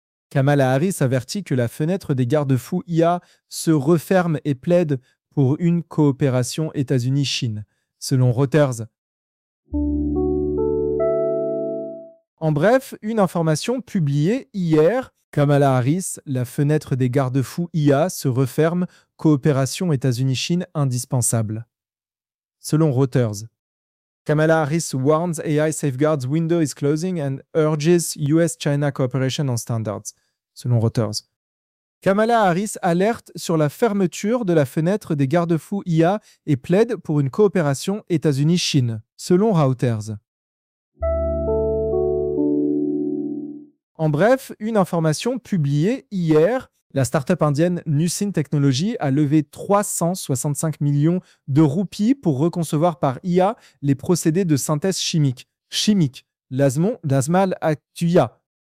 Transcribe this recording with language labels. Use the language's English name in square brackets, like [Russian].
[French] Kamala Harris avertit que la fenêtre des garde-fous IA se referme et plaide pour une coopération États-Unis-Chine, selon Reuters. En bref, une information publiée hier, Kamala Harris, la fenêtre des garde-fous IA se referme, coopération États-Unis-Chine indispensable. Selon Reuters, [English] Kamala Harris warns AI safeguards window is closing and urges US-China cooperation on standards. [French] Selon Reuters, Kamala Harris alerte sur la fermeture de la fenêtre des garde-fous IA et plaide pour une coopération États-Unis-Chine. Selon Reuters. En bref, une information publiée hier, la start-up indienne Nucin Technology a levé 365 millions de roupies pour reconcevoir par IA les procédés de synthèse chimique, l'Azmal Actuya.